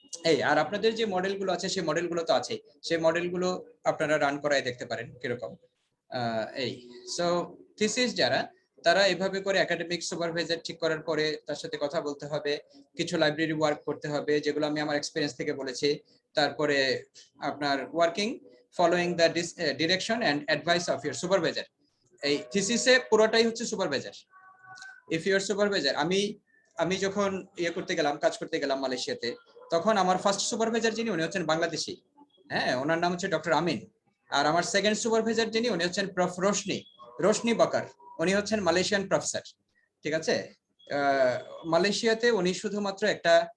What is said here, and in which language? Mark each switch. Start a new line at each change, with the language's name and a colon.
Bangla: এই আর আপনাদের যে মডেলগুলো আছে সেই মডেলগুলো তো আছে, সেই মডেলগুলো আপনারা রান করায় দেখতে পারেন কিরকম। এই সো থিসিস যারা, তারা এভাবে করে একাডেমিক সুপারভাইজার ঠিক করার পরে তার সাথে কথা বলতে হবে, কিছু লাইব্রেরি ওয়ার্ক করতে হবে যেগুলো আমি আমার এক্সপিরিয়েন্স থেকে বলেছি। তারপরে আপনার
English: Working following the direction and advice of your supervisor.
Bangla: এই থিসিসে পুরোটাই হচ্ছে সুপারভাইজার।
English: if your
Bangla: সুপারভাইজার, আমি যখন করতে গেলাম, কাজ করতে গেলাম মালয়েশিয়াতে, তখন আমার ফার্স্ট সুপারভাইজার যিনি, উনি হচ্ছেন বাংলাদেশি, হ্যাঁ, ওনার নাম হচ্ছে ডক্টর আমিন। আর আমার সেকেন্ড সুপারভাইজার যিনি, উনি হচ্ছেন প্রফ রোশনি বকার, উনি হচ্ছেন মালয়েশিয়ান প্রফেসর, ঠিক আছে। মালয়েশিয়াতে উনি শুধুমাত্র একটা